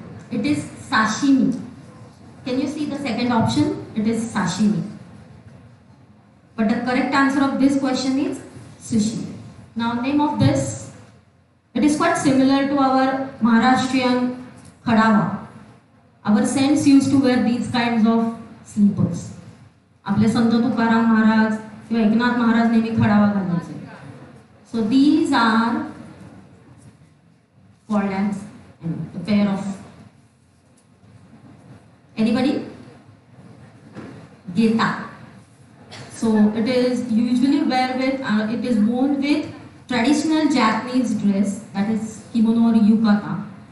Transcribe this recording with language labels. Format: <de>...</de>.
<en>It is sashimi. Can you see the second option? It is sashimi. But the correct answer of this question is sushi. Now name of this. It is quite similar to our Maharashtrian khadawa. Our saints used to wear these kinds of slippers.</en> <mr>आपले संत तुकाराम महाराज किंवा एकनाथ महाराज नेहमी खडावा घालायचे.</mr> <en>So these are called as the pair of. Anybody? Geeta. So it is usually it is worn with traditional Japanese dress, that is kimono or yukata.</en>